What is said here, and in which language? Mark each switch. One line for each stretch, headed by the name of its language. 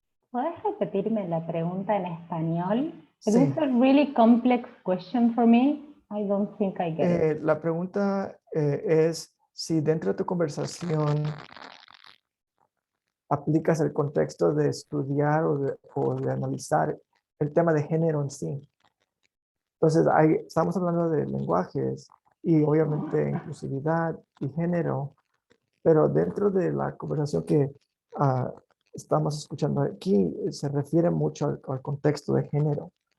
Spanish: ¿Puedes repetirme la pregunta en español? Sí.
English: It's a really complex question for me. I don't think I get it.
Spanish: La pregunta es si dentro de tu conversación aplicas el contexto de estudiar o de analizar el tema de género en sí. Entonces, estamos hablando de lenguajes y obviamente inclusividad y género, pero dentro de la conversación que estamos escuchando aquí, se refiere mucho al contexto de género.